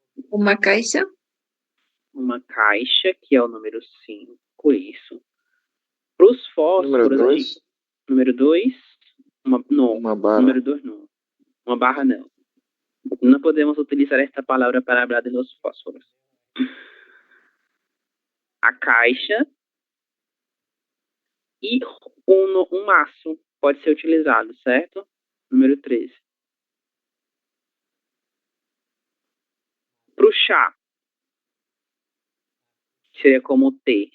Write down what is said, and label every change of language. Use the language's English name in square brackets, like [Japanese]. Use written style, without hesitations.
[Portuguese] Uma caixa. Uma caixa, que é o número 5, isso. Para os fósforos, Número 2. Número 2, não. Uma barra. Número 2 não. Uma barra não. [Spanish] No podemos utilizar esta palavra para hablar de los fósforos. [Portuguese] A caixa e um maço pode ser utilizado, certo? Número 13. Para o chá, seria como T.